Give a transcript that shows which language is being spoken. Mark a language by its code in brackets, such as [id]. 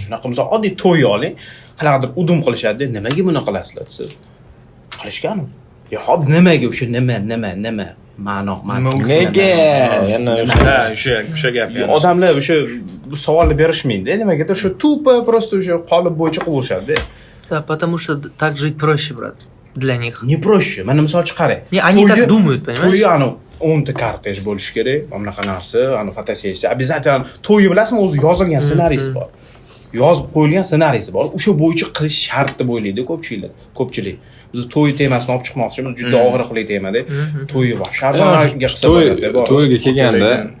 [uz] Shunaqa misol oddiy to'y oling, qanaqadir udum qilishadi, nimaga buni qilasizlar desiz. Qilishgan. Yo, hop nimaga o'sha nima ma'no. Nega? Yana o'sha gap. Odamlar o'sha savolni berishmaydi. Nimagadir o'sha tupa просто o'sha qolib bo'yicha qilaverishadi. [ru] Да, потому что так жить проще, брат, для них. Не проще. [uz] Mana misolchi qarang. [ru] Не, они так думают, понимаешь? [uz] To'yi ani 10 ta kortej bo'lishi kerak. Mana bunaqa narsa, ani fotosessiya. Обязательно to'yi bilasizmi, o'zi yozilgan ssenariysi bor. Yozib qo'yilgan ssenariysi bor. O'sha bo'yicha qilish shart deb o'ylaydi ko'pchilik. Biz to'y temasini olib chiqmoqchimiz, juda og'riqli temada. To'yi bor. Sharzanaga qilsa bo'ladi. To'yga kelganda